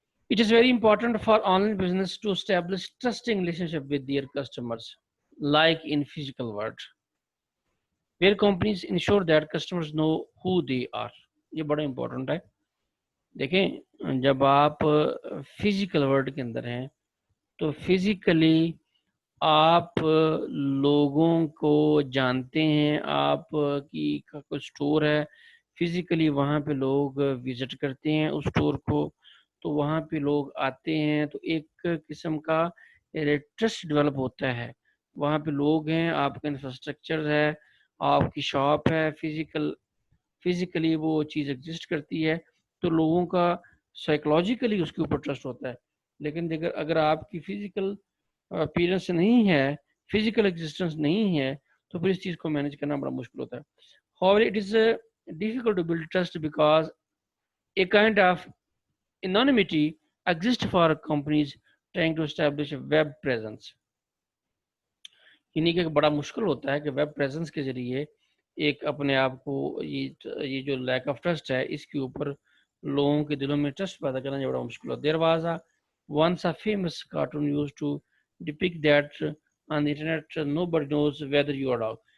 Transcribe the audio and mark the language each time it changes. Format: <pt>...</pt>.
<en>It is very important for online business to establish trusting relationship with their customers, like in physical world, where companies ensure that customers know who they are.</en> <ur>یہ بڑا important ہے. دیکھیں جب آپ physical world کے اندر ہیں تو physically آپ لوگوں کو جانتے ہیں، آپ کی کوئی اسٹور ہے فزیکلی، وہاں پہ لوگ وزٹ کرتے ہیں اس اسٹور کو، تو وہاں پہ لوگ آتے ہیں، تو ایک قسم کا ٹرسٹ ڈیولپ ہوتا ہے. وہاں پہ لوگ ہیں، آپ کا انفراسٹرکچر ہے، آپ کی شاپ ہے، فزیکلی وہ چیز ایگزسٹ کرتی ہے، تو لوگوں کا سائیکولوجیکلی اس کے اوپر ٹرسٹ ہوتا ہے. لیکن اگر آپ کی فزیکل اپیرنس نہیں ہے, فزیکل ایگزسٹنس نہیں ہے, تو پھر اس چیز کو مینیج کرنا بڑا مشکل ہوتا ہے.</ur> <en>However, it is difficult to build trust because a kind of anonymity exists for companies trying to establish a web presence.</en> <ur>یعنی کہ بڑا مشکل ہوتا ہے کہ ویب پریزنس کے ذریعے ایک اپنے آپ کو یہ جو لیک آف ٹرسٹ ہے اس کے اوپر لوگوں کے دلوں میں ٹرسٹ پیدا کرنا یہ بڑا مشکل ہوتا ہے.</ur> <en>There was once a famous cartoon used to depict that on the internet nobody knows whether you are dog.</en>